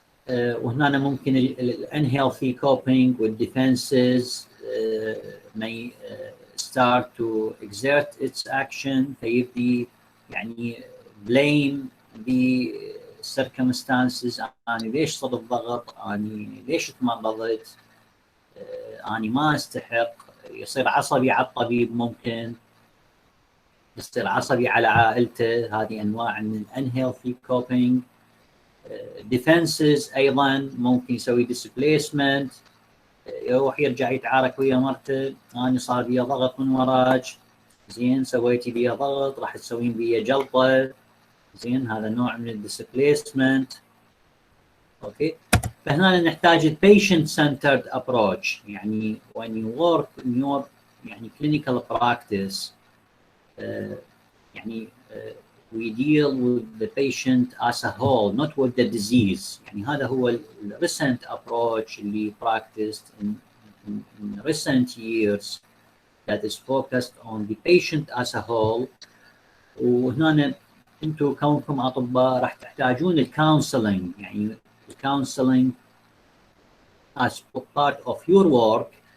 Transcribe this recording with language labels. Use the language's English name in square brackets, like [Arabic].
[Arabic] وهنا ممكن ال [English] unhealthy coping with defenses may start to exert its action [Arabic] فيبدي يعني [English] blame the circumstances. [Arabic] أنا ليش صرت ضغط؟ أنا ليش تمرضت؟ أنا ما أستحق. يصير عصبي على الطبيب، ممكن يصير عصبي على عائلته. هذه أنواع من [English] unhealthy coping. [Arabic] defenses أيضا ممكن يسوي displacement، يروح يرجع يتعارك ويا مرته. أنا صار بي ضغط من وراك، زين سويتي بي ضغط، راح تسوين بي جلطة، زين هذا نوع من الديسبليسمنت. اوكي. فهنا نحتاج [English] patient centered approach. يعني when you work in your يعني clinical practice يعني we deal with the patient as a whole, not with the disease. [Arabic] يعني هذا هو [English] recent approach اللي practiced in recent years that is focused on the patient as a whole. وهنا [Arabic] انتم كونكم اطباء راح تحتاجون الكونسلنج، يعني الكونسلنج [English] as part of your work.